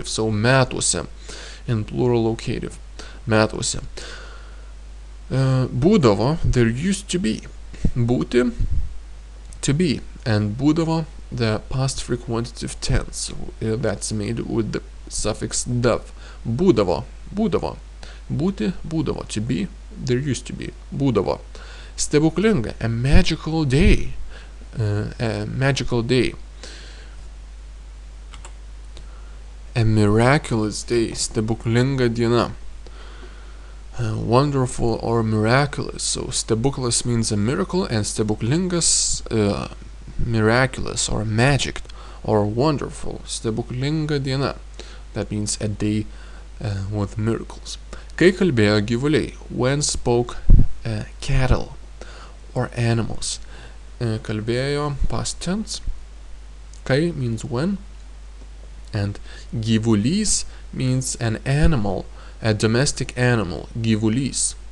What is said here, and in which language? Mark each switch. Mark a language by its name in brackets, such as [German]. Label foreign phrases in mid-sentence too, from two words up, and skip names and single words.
[English] So metuose in plural locative. [Lithuanian] Metuose. Būdavo, [English] there used to be. Būti, to be. And būdavo the past frequentative tense that's made with the suffix dav. [Lithuanian] Būdavo, būdavo. Būti, būdavo. [English] To be, there used to be. [Lithuanian] Būdavo. Stebuklinga, [English] a magical day. A magical day. A miraculous day. [Lithuanian] Stebuklinga diena. [English] Wonderful or miraculous. So stebuklas means a miracle, and stebuklingas miraculous or magic or wonderful. [Lithuanian] Stebuklinga diena. [English] That means a day with miracles. [Lithuanian] Kai kalbėjo gyvuliai, [English] when spoke cattle or animals. Kalbėjo past tense. Kai means when, and gyvulys means an animal, a domestic animal, gyvulys.